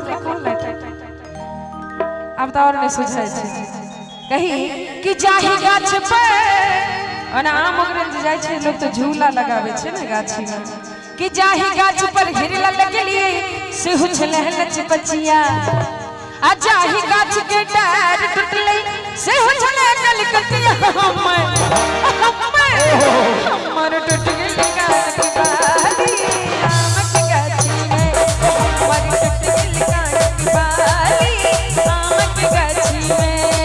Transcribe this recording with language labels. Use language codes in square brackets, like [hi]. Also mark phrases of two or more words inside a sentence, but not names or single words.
[mai] रे कोन लाइट अब त और नहीं सुझाय छै कही कि जाहि गाछ पर ओना आम ओगरे जे जाय छै लोग त झूला लगाबै छै ने गाछी में कि जाहि गाछ पर हिरला लगलिए से हो छले लच बचिया आ जाहि गाछ के डार टूटले से हो छले कलकतिया हमर टूट गेल गाछ के बाली आम के गाछी में हमर टूट गेल गाछ के बाली आम के गाछी में